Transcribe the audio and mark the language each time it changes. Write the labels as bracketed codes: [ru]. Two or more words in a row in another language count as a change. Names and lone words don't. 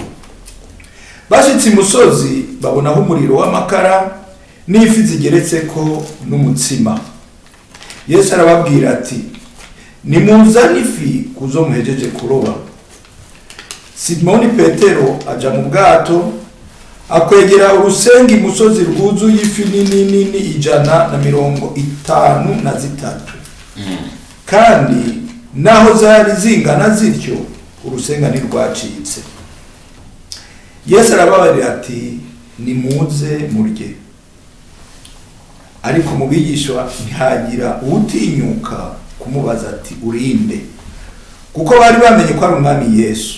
[rn] Bashitse imusozi babonaho umuriro w'amakara n'ifi zigeretse ko n'umutsima. Yesu arababwira ati nimuzane ifi kuzo muhejeje kuroba. Simoni Petero aja mu bwato, akwegera urusenga imusozi rwuzuye ifi nini 153. Kandi naho zari zingana zityo urusenga ntirwacitse. Yesu arababarira ati nimuze murye. Ariko mu bigishwa ntihagira utinyuka kumubaza ati urinde, kuko bari bamenye ko ari umwami Yesu.